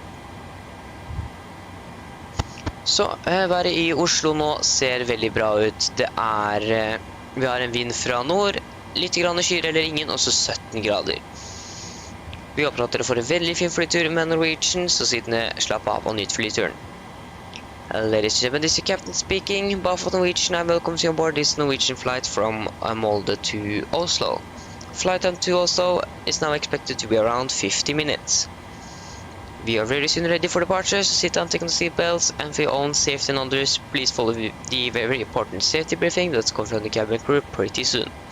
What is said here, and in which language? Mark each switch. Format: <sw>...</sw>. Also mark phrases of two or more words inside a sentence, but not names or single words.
<no>Så været i Oslo nå ser veldig bra ut. Vi har en vind fra nord, litt grann skyer eller ingen, og så 17 grader. Vi håper at dere får en veldig fin flytur med Norwegian, så siden slapp av og nyt flyturen.</no> <en>Ladies and gentlemen, this is Captain speaking. Both of Norwegian and welcome to aboard this Norwegian flight from Molde to Oslo. Flight time to Oslo is now expected to be around 50 minutes. We are very soon ready for departure, so sit down, take on the seatbelts, and for your own safety and others, please follow the very important safety briefing that's coming from the cabin crew pretty soon.</en>